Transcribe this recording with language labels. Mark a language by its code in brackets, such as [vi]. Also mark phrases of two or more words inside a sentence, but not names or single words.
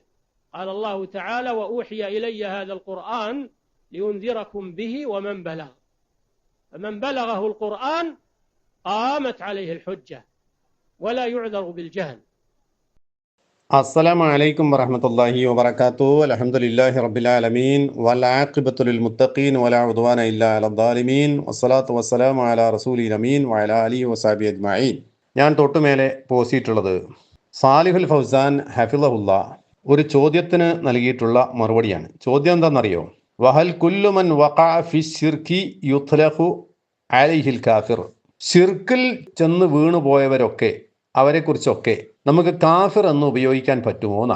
[ar] قال الله تعالى: وأوحي إلي هذا القرآن لينذركم به ومن بلغ، فمن بلغه القرآن قامت عليه الحجة ولا يعذر بالجهل. السلام عليكم ورحمة الله وبركاته. الحمد لله رب العالمين والعاقبة للمتقين ولا عدوان إلا على الظالمين والصلاة والسلام على رسول الأمين وعلى آله وصحبه أجمعين. [ml] ഞാൻ തൊട്ടുമേലെ പോസിയിട്ടുള്ളത് സാലിഹുൽ ഫൗസാൻ ഹഫിളഹുല്ല ഒരു ചോദ്യത്തിന് നൽകിയിട്ടുള്ള മറുപടിയാണ്. ചോദ്യം എന്താണെന്നറിയോ? [ar] وهل كل من وقع في الشرك يطلق عليه الكافر. [ml] ശിർക്കിൽ ചെന്ന് വീണുപോയവരൊക്കെ, അവരെക്കുറിച്ചൊക്കെ നമുക്ക് കാഫിർ എന്ന് ഉപയോഗിക്കാൻ പറ്റുമോ എന്നാ.